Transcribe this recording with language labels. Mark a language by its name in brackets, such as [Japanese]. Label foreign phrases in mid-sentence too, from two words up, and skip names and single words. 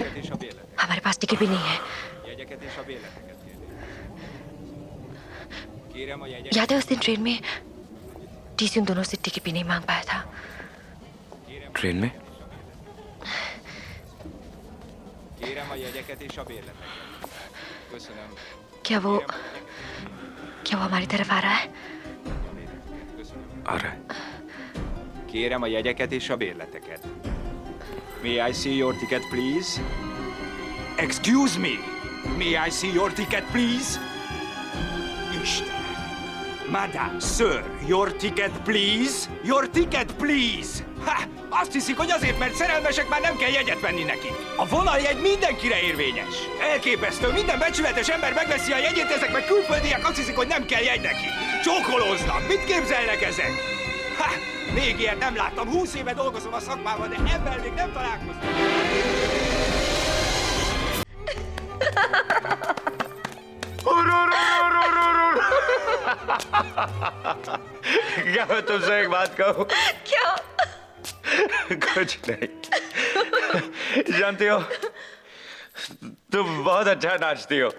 [Hindi] हमारे पास टिकट भी नहीं है। याद है उस दिन ट्रेन में टीसी उन दोनों से टिकट भी नहीं मांग पाया था। ट्रेन में? क्या वो हमारी तरफ आ रहा है? आ रहा है। [Hungarian] Kérem a jegyeket és a bérleteket. [English] May I see your ticket, please? Excuse me. May I see your ticket, please? [Hungarian] Isten. [English] Madame, sir, your ticket, please? Your ticket, please? Ha! [Hungarian] Azt hiszik, hogy azért, mert szerelmesek, már nem kell jegyet venni nekik. A vonaljegy mindenkire érvényes. Elképesztő, minden becsületes ember megveszi a jegyét, ezek meg külföldiek azt hiszik, hogy nem kell jegy nekik. Csókolóznak, mit képzelnek ezek? Ha! Még ilyet nem láttam, 20 éve dolgozom a szakmában, de ebben még nem találkoztam. [Hindi] क्या मैं तुमसे एक बात कहूँ? क्या? कुछ नहीं। जानती हो, तुम बहुत अच्छा नाचती हो।